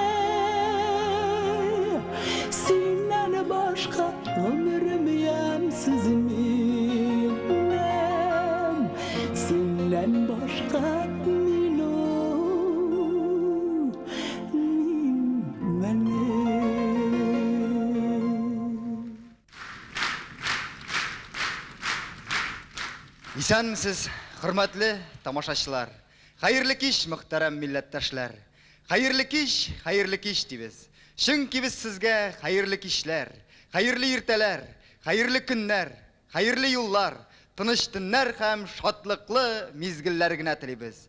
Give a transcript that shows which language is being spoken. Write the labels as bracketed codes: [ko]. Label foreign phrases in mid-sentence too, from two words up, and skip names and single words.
[tt] Senden başka ömrüm yansızım innem Senden başka minun dinmene Исәнмесез, хөрмәтле тамашачылар. Хәерле кич, мөхтәрәм милләттәшләр. Хәерле кич дибез. Чөнки без сезгә хәерле кичләр, хәерле иртәләр, хәерле көннәр, хәерле юллар, тыныч төннәр һәм шатлыклы мизгелләр генә телибез.